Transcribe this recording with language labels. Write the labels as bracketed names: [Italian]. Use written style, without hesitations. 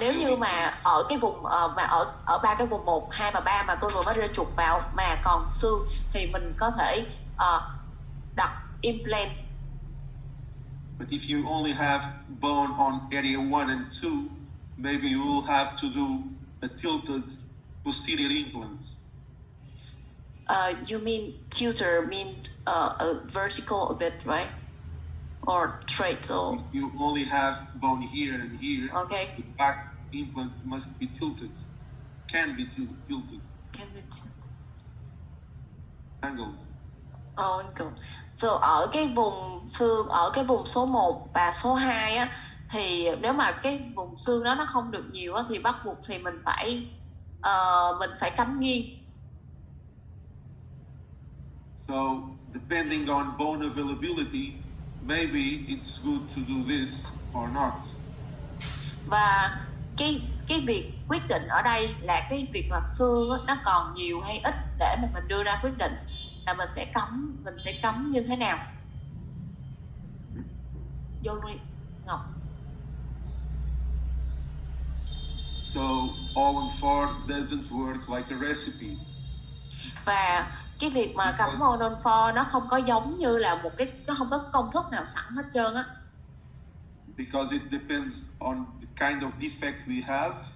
[Vietnamese] Nếu như mà ở cái vùng mà ở ba cái vùng 1, 2 và 3 mà tôi vừa mới đưa chuột vào mà còn xương thì mình có thể đặt implant. [English] But if you only have bone on area 1 and 2, maybe you will have to do a tilted posterior implant. You mean tilter means a vertical a bit, right? Or straight? So you only have bone here and here. Okay. The back implant must be tilted. Can be tilted. Can be tilted. Angles. Angle. [Vietnamese] So ở cái vùng xương, ở cái vùng số 1 và số 2 á, thì nếu mà cái vùng xương đó nó không được nhiều á, thì bắt buộc thì mình phải cắm nghiêng. [English] So depending on bone availability, maybe it's good to do this or not. [Vietnamese] Và cái việc quyết định ở đây là cái việc mà xương á, nó còn nhiều hay ít để mà mình đưa ra quyết định là mình sẽ cắm như thế nào. Vô đi Ngọc. [English] So All-in-4 doesn't work like a recipe. [Vietnamese] Và cái việc mà cắm All-in-4 nó không có giống như là nó không có công thức nào sẵn hết trơn á. [English] Because it depends on the kind of defect we have.